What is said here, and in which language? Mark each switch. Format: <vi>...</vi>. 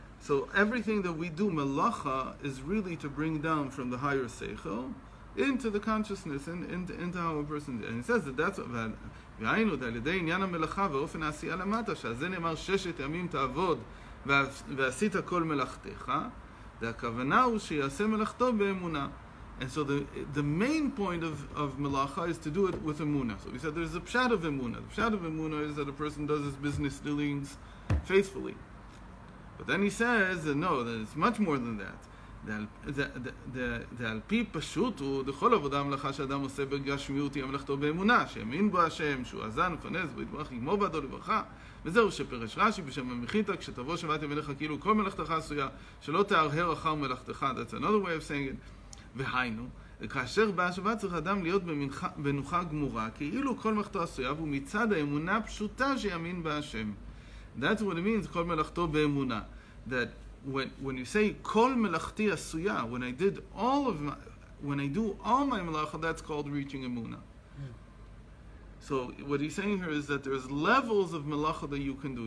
<en>So everything that we do, Melacha, is really to bring down from the higher Seichel into the consciousness, into how a person is. And he says that that's what</en> <he>והיינו על ידי עניין המלאכה ואופן העשייה למטה, שעל זה נאמר 6 ימים תעבוד ועשית כל מלאכתך, והכוונה הוא שיעשה מלאכתו באמונה.</he> <en>And so the main point of melacha is to do it with emunah. So we said there's a pshat of emunah. The pshat of emunah is that a person does his business dealings faithfully. But then he says that no, that it's much more than that.</en> <he>על פי פשוט הוא דכל עבודה המלאכה שאדם עושה בגשמיות היא המלאכתו באמונה, שיאמין בו השם, שהוא עזן ופנז בו יתברך עמו בעדו לברכה, וזהו שפרש רש"י בשם המחיתה, כשתבוא שבת ימיך כאילו כל מלאכתך עשויה, שלא תהרהר אחר מלאכתך.</he> <en>That's another way of saying it.</en> <he>והיינו, כאשר בא השבת צריך אדם להיות במנוחה גמורה, כאילו כל מלאכתו עשויה, והוא מצד האמונה פשוטה שיאמין בה השם.</he> <en>That's what it means,</en> <he>כל מלאכתו באמונה.</he> <en>That when you say kol melachti asuya, when I do all my melacha, that's called reaching emunah. So what he's saying here is that there's levels of melacha that you can do.</en>